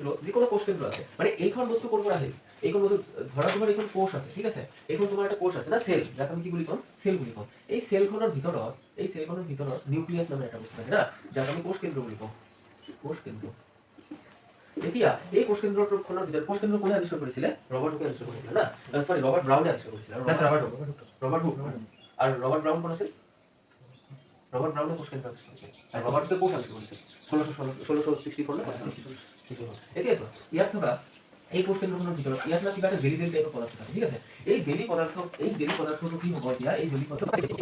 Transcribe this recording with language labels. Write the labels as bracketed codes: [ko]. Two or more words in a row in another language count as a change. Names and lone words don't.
[as] যিকোনো কোষ কেন্দ্ৰ আছে মানে এইখন বস্তু ক'ৰ পৰা আহিল এইখন বস্তু ধৰা তোমাৰ এইখন কোষ আছে ঠিক আছে এইখন তোমাৰ এটা কোষ আছে না সেল যাক আমি কি বুলি কম সেল বুলি কম এই সেলখনৰ ভিতৰত নিউক্লিয়াছ নামৰ এটা বস্তু থাকে না যাক আমি কোষ কেন্দ্ৰ বুলি কম কোষ কেন্দ্ৰ এতিয়া এই কোষ কেন্দ্ৰখনৰ ভিতৰত কোষ কেন্দ্ৰ কোনে আৱিষ্কাৰ কৰিছিলে ৰবাৰ্ট হুকে আৱিষ্কাৰ কৰিছিলে না সরি ৰবাৰ্ট ব্ৰাউনে আৱিষ্কাৰ কৰিছিলে ৰবাৰ্ট হুক আৰু ৰবাৰ্ট ব্ৰাউন কোন আছিল [bn] রবার্ট ব্রাউনে কোষ কেন্দ্র আবিষ্কার করেছে আর রবার্টকে কোষ আবিষ্কার করেছে [as] 1664 এতিয়া আছে ইয়াত থকা এই কোষ কেন্দ্ৰখনৰ ভিতৰত ইয়াত না কিবা এটা জেলি জেলি টাইপৰ পদাৰ্থ থাকে ঠিক আছে এই জেলি পদাৰ্থটো কি হ'ব এতিয়া এই জেলি পদাৰ্থ